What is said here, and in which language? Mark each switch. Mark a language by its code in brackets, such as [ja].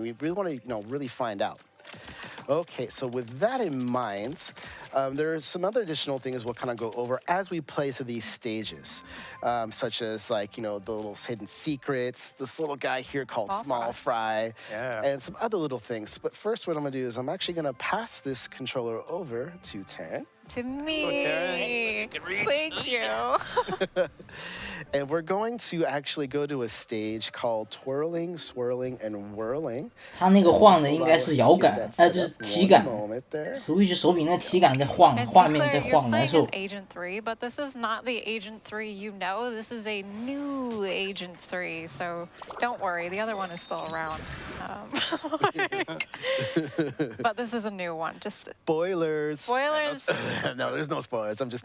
[en] We really want to, really find out. Okay, so with that in mind, there are some other additional things we'll kind of go over as we play through these stages, such as the little hidden secrets, this little guy here called Small Fry, and some other little things. But first, what I'm going to do is I'm actually going to pass this controller over to Taryn. To me. Oh, Taryn. Thank you. And we're going to actually go to a stage called Twirling, Swirling, and Whirling. [zh] 它那个晃的应该是摇杆，就是体感。Switch 手柄那体感在晃，画面在晃，难受。 [en] Agent 3, but this is not the Agent 3 you know. This is a new Agent 3, so don't worry. The other one is still around. But this is a new one. Just spoilers. Spoilers. No, there's no spoilers. I'm just